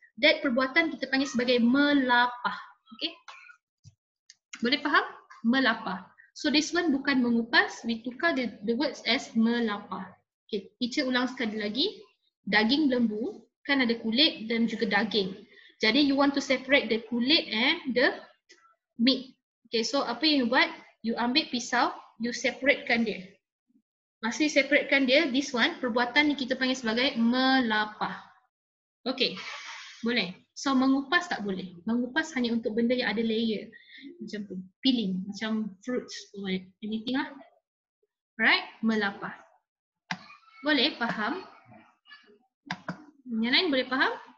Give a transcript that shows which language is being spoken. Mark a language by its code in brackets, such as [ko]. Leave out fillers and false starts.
[en] That [ms] perbuatan kita panggil sebagai melapah. Okay. Boleh faham? Melapah. [en] So this one [ms] bukan mengupas, [en] we [ms] tukar [en] the words as melapah. [ms] Okay, teacher ulang sekali lagi. Daging lembu kan ada kulit dan juga daging. Jadi [en] you want to separate the [ms] kulit [en] and the meat. Okay, so [ms] apa yang [en] you [ms] buat? [en] You [ms] ambil pisau, you separatekan dia. Masa you separatekan dia, [en] this one, [ms] perbuatan ni kita panggil sebagai melapah. Okay, boleh. So mengupas tak boleh. Mengupas hanya untuk benda yang ada layer. Macam tu, [en] peeling, [ms] macam [en] fruits, anything [ms] lah. [en] Right, [ms] melapah. Boleh faham? Yang lain boleh faham?